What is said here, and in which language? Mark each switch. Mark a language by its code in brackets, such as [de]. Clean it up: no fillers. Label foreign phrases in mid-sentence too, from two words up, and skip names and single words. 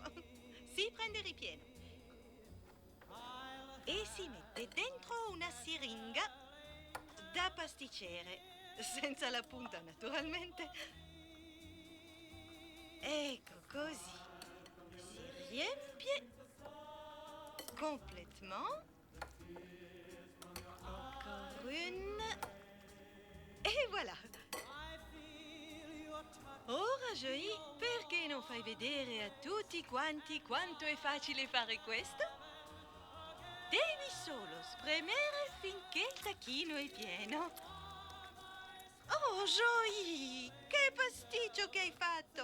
[it] Si prende il ripieno e si mette dentro una siringa da pasticcere, senza la punta naturalmente. Ecco così. Si riempie complètement. [fr] Encore une. [it] E voilà. Ora, Joey, perché non fai vedere a tutti quanti quanto è facile fare questo? Devi solo spremere finché il tacchino è pieno. Oh, Joey, che pasticcio che hai fatto!